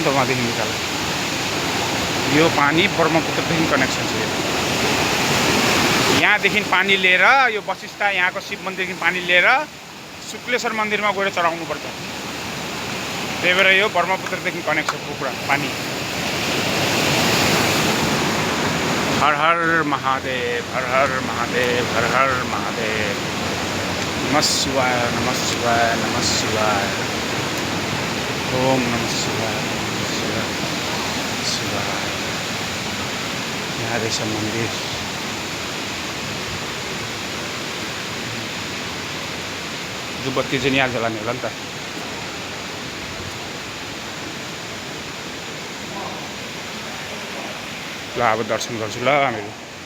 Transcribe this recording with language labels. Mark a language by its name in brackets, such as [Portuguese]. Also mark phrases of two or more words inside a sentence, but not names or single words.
[Nepali] त उहाँदेखि निकाल यो पानी ब्रह्मपुत्रदेखि कनेक्सन छ यहाँदेखि पानी लिएर यो वशिष्ठ यहाँको शिव मन्दिरदेखि पानी लिएर शुक्लेश्वर मन्दिरमा गएर चढाउनु पर्छ त्यही भएर यो ब्रह्मपुत्रदेखि कनेक्सनको कुरा पानी [Sanskrit] हर हर महादेव हर हर महादेव हर हर महादेव नमः शिवाय [Nepali] नमः शिवाय नमः शिवाय [Sanskrit] ओम नमः शिवाय शिवाय [Nepali] यहाँ रहेछ मन्दिर जो बत्ती चाहिँ यहाँ जलाउने होला नि त ल अब दर्शन गर्छु ल हामीहरू